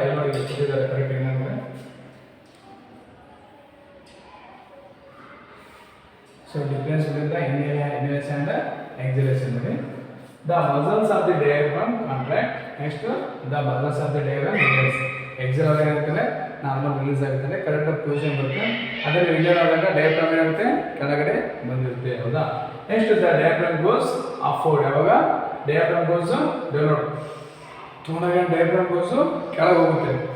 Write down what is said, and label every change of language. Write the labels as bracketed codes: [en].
[kn] ಎಲ್ಲ ನೋಡಿ ಕರೆಕ್ಟ್ ಏನಂದರೆ [en] So difference between the inhalation and exhalation ನೋಡಿ. The muscles of the diaphragm contract. Next the muscles of the diaphragm relax. [kn] Exhale ಆದಾಗ ಏನಾಗ್ತದೆ normal release ಆಗುತ್ತೆ ಕರೆಕ್ಟಾಗಿ ಪೊಸಿಷನ್ ಬರುತ್ತೆ. ಅದೇ ಇನ್ಹೇಲ್ ಆದಾಗ ಡಯಾಫ್ರಾಮ್ ಏನಾಗುತ್ತೆ ಕೆಳಗಡೆ ಬಂದಿರುತ್ತೆ ಹೌದಾ. [en] Next the diaphragm goes upward. ಯಾವಾಗ diaphragm goes downward ತೊಗೊಂಡಾಗ diaphragm goes [kn] ಕೆಳಗೆ ಹೋಗುತ್ತೆ.